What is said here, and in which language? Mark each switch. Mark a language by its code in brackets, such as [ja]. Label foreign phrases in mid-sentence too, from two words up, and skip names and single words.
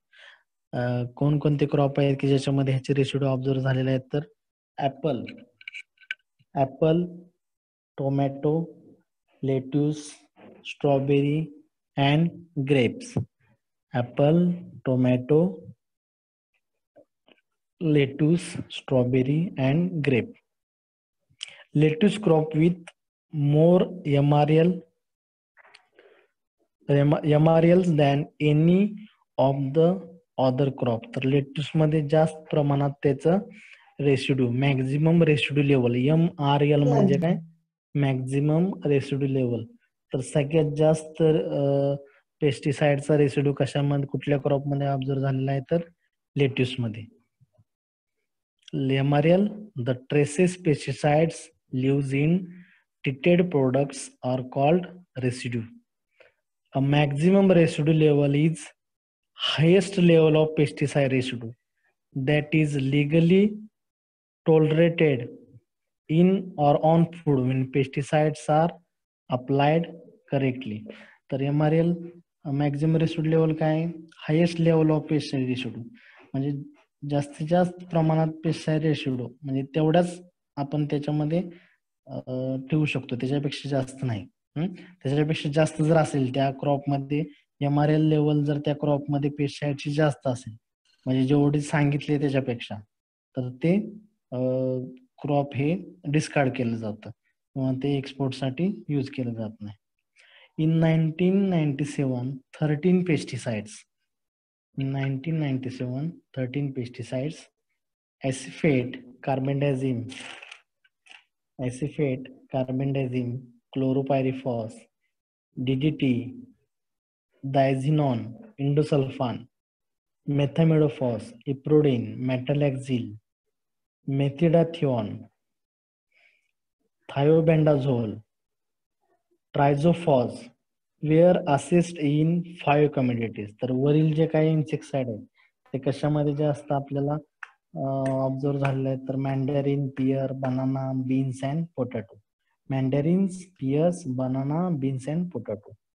[mr] कोणकोणते क्रॉप आहेत की ज्याच्यामध्ये ह्याचे [en] residue observe [mr] झालेले आहेत? [en] तर apple, tomato, lettuce, strawberry and grapes. apple, tomato, lettuce, strawberry and grape. Lettuce crop with more MRLs than any of the other crop. [mr] तर लेट्यूस मध्ये जास्त प्रमाणात त्याचं रेसिड्यू, [en] maximum residue level, [mr] MRL म्हणजे काय? [en] maximum residue level. [mr] तर सगळ्यात जास्त पेस्टिसाइडचा रेसिड्यू कशामध्ये, कुठल्या क्रॉप मध्ये ऑब्झर्व झालेला आहे? तर लेट्यूस मध्ये. [en] MRL, the traces pesticides lives in treated products are called residue. A maximum residue level is highest level of pesticide residue that is legally tolerated in or on food when pesticides are applied correctly. [mr] तर [en] MRL maximum residue level [mr] काय? [en] highest level of pesticide residue, [mr] म्हणजे जास्तीत जास्त प्रमाणात [en] pesticide residue [mr] म्हणजे तेवढाच आपण त्याच्यामध्ये ठेवू शकतो, त्याच्यापेक्षा जास्त नाही. त्याच्यापेक्षा जास्त जर असेल त्या क्रॉप मध्ये, [en] MRL level [mr] जर त्या क्रॉप मध्ये पेस्टिसाइडची जास्त असेल म्हणजे जेवढी सांगितले त्याच्यापेक्षा, तर ते क्रॉप हे डिस्कार्ड केलं जातं किंवा ते एक्सपोर्टसाठी यूज केलं जात नाही. [en] In 1997, 13 pesticides. In 1997, 13 pesticides: acephate, carbendazim, chloropyrifos, DDT, diazinon, indosulfan, methamidofos, iprodiene, metalaxyl, methidathione, thiobendazole, triazophos were assist in 5 communities. [mr] तर वरील जे काही इन्सेक्टिसाइड आहेत ते कशामध्ये जास्त आपल्याला ऑब्झर्व झालेले आहेत? [en] तर mandarin, pear, banana, beans and potato. mandarins, pears, banana, beans and potato.